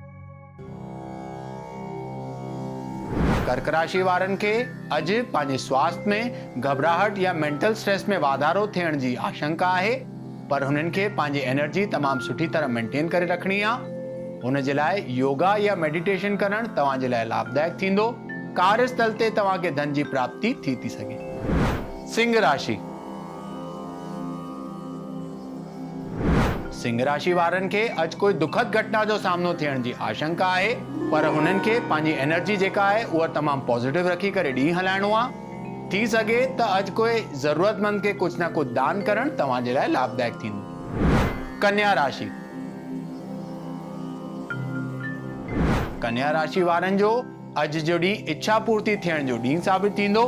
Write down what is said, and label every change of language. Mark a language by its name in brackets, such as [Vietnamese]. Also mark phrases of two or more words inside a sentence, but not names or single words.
[Sindhi] कर्क राशि वारनि खे अॼु पंहिंजे स्वास्थ्य में घबराहट या [English] mental stress [Sindhi] में वाधारो थियण जी आशंका आहे, पर हुननि खे पंहिंजी एनर्जी तमामु सुठी तरह मेंटेन करे रखणी आहे। हुन जे लाइ योगा या मेडिटेशन करणु तव्हांजे लाइ लाभदायक थींदो। कार्यस्थल ते तव्हांखे धन जी प्राप्ति थी सघे। सिंह राशि। सिंह राशि वारनि खे अॼु कोई दुखद घटना जो सामनो थियण जी आशंका आहे, पर हुननि खे पंहिंजी एनर्जी जेका आहे उहा तमामु पॉजिटिव रखी करे ॾींहुं हलाइणो आहे। थी सघे त अॼु कोई ज़रूरतमंद खे कुझु न कुझु दान करणु तव्हांजे लाइ लाभदायक थींदो। कन्या राशि। कन्या राशि वारनि जो अॼु जो ॾींहुं इच्छा पूर्ति थियण जो ॾींहुं साबित थींदो।